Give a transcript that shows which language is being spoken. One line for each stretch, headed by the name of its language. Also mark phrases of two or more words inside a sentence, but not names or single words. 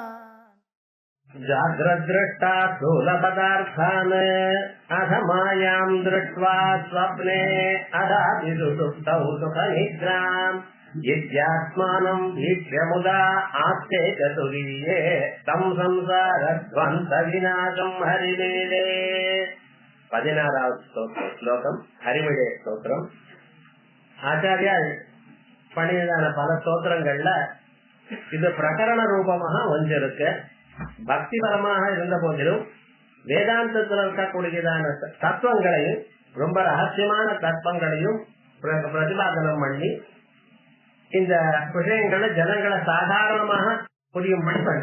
Sanskrit: जाग्रद्दृष्टा स्थूलपदार्थान् अथ मायां दृष्ट्वा स्वप्ने अदाभिसुप्तौ सुखनिद्राम् यद्यात्मानं वीक्ष्य मुदा आस्ते चतुर्ये तं संसारध्वंसविनाशं हरिमेले
Tamil: 16வது ஸ்லோகம் ஹரிமிலே ஸ்தோத்திரம். ஆச்சாரியால் பண்ணியதான பல ஸ்தோத்திரங்கள்ல இது பிரகரண ரூபமாக ஒன்றிருக்கு. பக்தி பரமாக இருந்த போதிலும் வேதாந்தத்தில் இருக்கக்கூடியதான தத்துவங்களையும் ரொம்ப ரகசியமான தத்துவங்களையும் பிரதிபாதனம் பண்ணி இந்த விஷயங்களை ஜனங்களை சாதாரணமாக புரியும்படி பண்ற.